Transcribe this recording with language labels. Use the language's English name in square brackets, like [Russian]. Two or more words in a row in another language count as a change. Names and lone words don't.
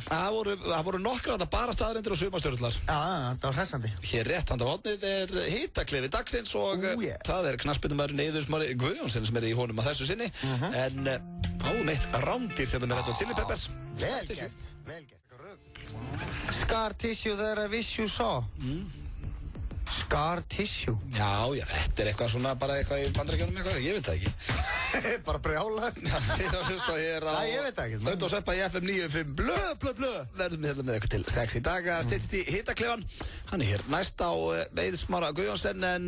[Icelandic] Það voru nokkra þetta bara staðreyndir og suma sturlar. Já, það var hressandi. Hér rétt handa hodnið er hitaklefi dagsins og það er knattspyrnumæðurinn Eiður Smári Guðjónsson sem er í honum að þessu sinni. En fáum eitt rándýr þetta með Red Hot Chili Peppers. Vel gert, vel gert. [English] Scar tissue that I wish you saw. Scar tissue? [Icelandic] Já, þetta er eitthvað svona, bara eitthvað í Bandaríkjunum eitthvað, ég veit það ekki. Bara brjála. Þeir að hlusta hér á... Ég veit það ekki. Önd og sveppa í FM 95 blö. Verðum við hérna með eitthvað til 6 í dag að styttst í hitaklefan. Hann er hér næst á Eiður Smára Guðjónsson en...